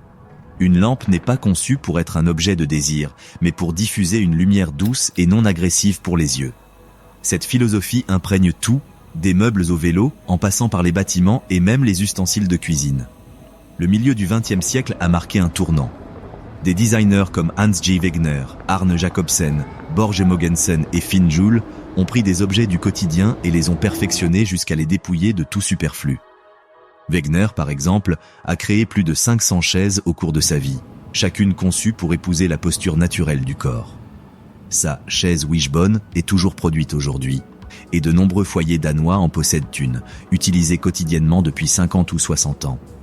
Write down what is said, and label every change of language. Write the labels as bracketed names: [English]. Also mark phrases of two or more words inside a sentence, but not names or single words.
[French] Une lampe n'est pas conçue pour être un objet de désir, mais pour diffuser une lumière douce et non agressive pour les yeux. Cette philosophie imprègne tout, des meubles au vélo, en passant par les bâtiments et même les ustensiles de cuisine. Le milieu du XXe siècle a marqué un tournant. Des designers comme Hans J. Wegener, Arne Jacobsen, Borge Mogensen et Finn Juhl ont pris des objets du quotidien et les ont perfectionnés jusqu'à les dépouiller de tout superflu. Wegener, par exemple, a créé plus de 500 chaises au cours de sa vie, chacune conçue pour épouser la posture naturelle du corps. Sa chaise Wishbone est toujours produite aujourd'hui, et de nombreux foyers danois en possèdent une, utilisée quotidiennement depuis 50 ou 60 ans.